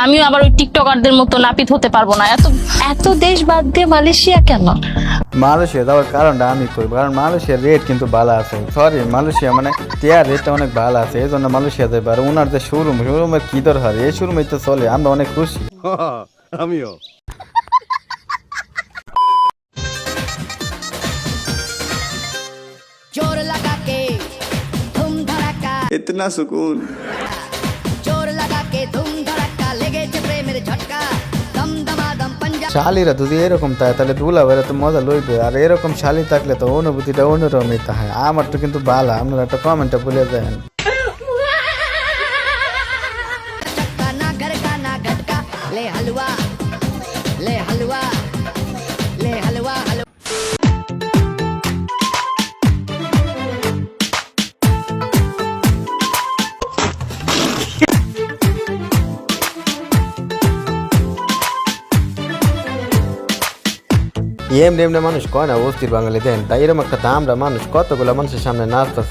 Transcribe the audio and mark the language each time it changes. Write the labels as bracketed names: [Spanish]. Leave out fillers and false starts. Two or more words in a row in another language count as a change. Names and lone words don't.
[Bangla] আমিও আবার ওই টিকটকারদের মতো নাপিত হতে পারবো না। এত দেশ বাদ দিয়ে মালয়েশিয়া কেন? মালয়েশিয়া যাওয়ার কারণটা আমি করবো, কারণ মালয়েশিয়ার রেট কিন্তু ভালো আছে। সরি, মালয়েশিয়া মানে টিয়ার রেটটা অনেক ভালো আছে, এই জন্য মালয়েশিয়া যাবে। আর ওনার যে শোরুমের কি দরকার, এই শোরুমে তো চলে, আমরা অনেক খুশি। আমিও। [Hindi] जोर लगा के धूम धड़का, इतना सुकून। जोर लगा के धूम धड़का, [Bangla] লেগে প্রেমের ঝটকা, [Hindi] दम दमादम पंजाब। [Bangla] শালিরা যদি এরকম থাকে তাহলে দুলাভাইরা তো মজা লইবে, আর এরকম শালি থাকলে তো অনুভূতিটা অন্যরকমই থাকে। আমার তো কিন্তু ভালো, আপনারা একটা কমেন্টটা বলে দেন। [Hindi] चक्का ना घर का ना घटका, ले हलवा ले हलवा ले हलवा हलवा। [Bangla] এমনি এমনি মানুষ কয় না অস্থির বাঙালি দেন, তাই এরকম একটা দামরা মানুষ কতগুলো মানুষের সামনে নাচতেছে।